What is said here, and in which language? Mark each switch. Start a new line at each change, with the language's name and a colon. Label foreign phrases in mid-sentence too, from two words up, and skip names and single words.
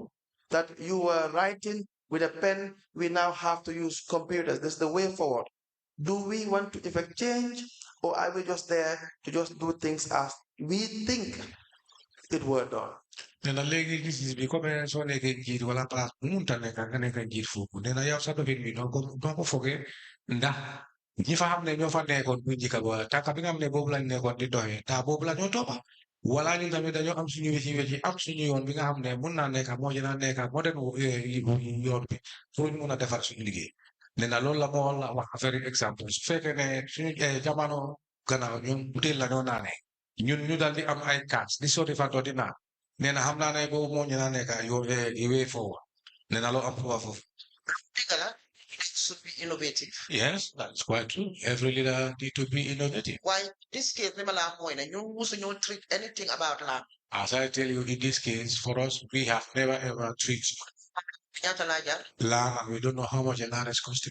English: That you were writing with a pen, we now have to use computers. This is the way forward. Do we want to effect change, or are we just there to just do things as we think it were done?
Wolof: Nena legi gis bi comme so nek jiit wala place munta nek nga nek jiit fofu nena yow sa dofin bi donc foge ndax ñi fa xam ne ñoo fa nekkoon bu jikka wala taka bi nga xam ne boobu lañ nekkoon di doxee ta boobu la ñoo toppa wala ñu tamit dañoo am suñu wéci am suñu yoon bi nga xam ne mun naa nekk moo dina nekk moo den yoon bi pour ñu mun a defar suñu liggéey. nena loolu la moo la wax
French: affaire exemple
Wolof: su fekkee ne suñu jamono gannaaw ñun butéel la ñoo naane ñun ñu dal di am ay kaas di sotti fa di naan nena xam naa ne boobu moo ñu naa nekk yow
English: way forward
Wolof: nena loo am foofu.
English: It should be innovative. Yes, that's quite true. Every leader need to be innovative. Why this case never you treat anything about land. As I tell you, in this case, for us, we have never ever treated land, and we don't know how much a land is costing.